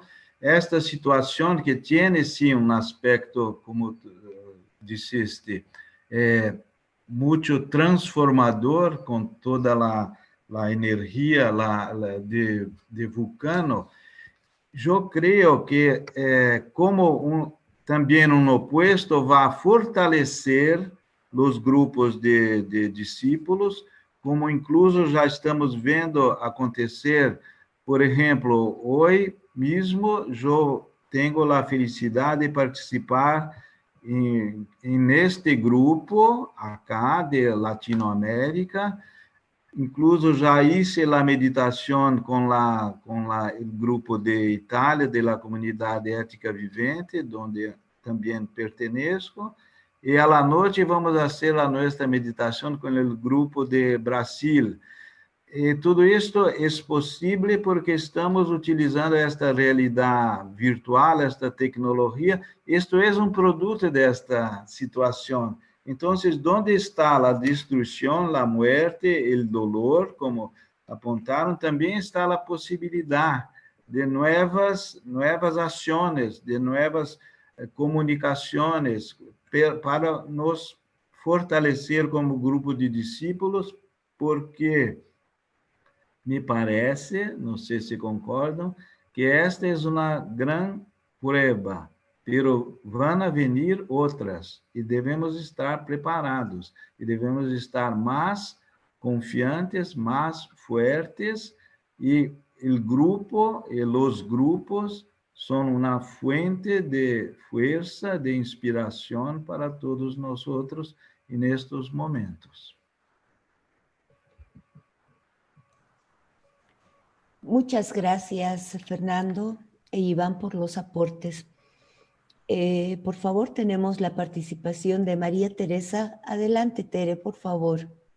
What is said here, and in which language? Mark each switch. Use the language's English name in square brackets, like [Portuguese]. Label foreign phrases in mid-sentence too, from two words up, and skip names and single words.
[Spanish] Esta situación que tiene, sí, un aspecto, como disseste, mucho transformador con toda la energía de Vulcano. Yo creo que como también un opuesto va a fortalecer los grupos de discípulos, como incluso [Portuguese] já estamos vendo acontecer, [Spanish] por ejemplo, hoy mismo yo tengo la felicidad de participar en este grupo acá de Latinoamérica. [Portuguese] Incluso já hice a meditação com o grupo de Itália, da comunidade ética vivente, onde também pertenço, e à noite vamos fazer a nossa meditação com o grupo de Brasil. E tudo isto é possível porque estamos utilizando esta realidade virtual, esta tecnologia. Isto é um produto desta situação. Então, onde está a destruição, a muerte, o dolor, como apontaram, também está a possibilidade de novas ações, de novas comunicações para nos fortalecer como grupo de discípulos, porque me parece, não sei se concordam, que esta é uma grande prueba, [Spanish] pero van a venir [Portuguese] outras, e devemos estar preparados, e devemos estar mais confiantes, mais fuertes, e o grupo e os grupos são uma fuente de força, de inspiração para todos nós nestes momentos. [Spanish] Muchas gracias, Fernando e Iván, por los aportes. Por favor, tenemos la participación de María Teresa. Adelante, Tere, por favor.